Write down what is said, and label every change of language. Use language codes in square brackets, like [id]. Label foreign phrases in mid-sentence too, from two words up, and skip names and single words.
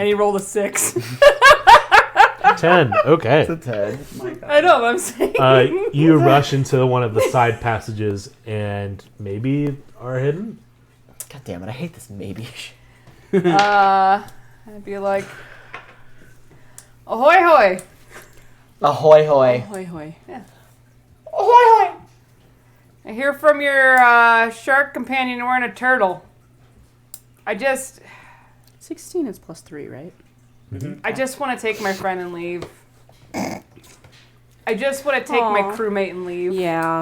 [en] and he rolled a 6. 10. Okay. It's a 10. My god. I know, but I'm saying. You rush into one of the side passages and maybe are hidden. God damn it. I hate this maybe. I'd be like, ahoy hoy. Ahoy hoy. Hoy hoy. Ahoy hoy. I hear from your shark companion wearing a turtle. 16 is +3, right? I just want to take my friend and leave. I just want to take my Aw. crewmate and leave. Yeah.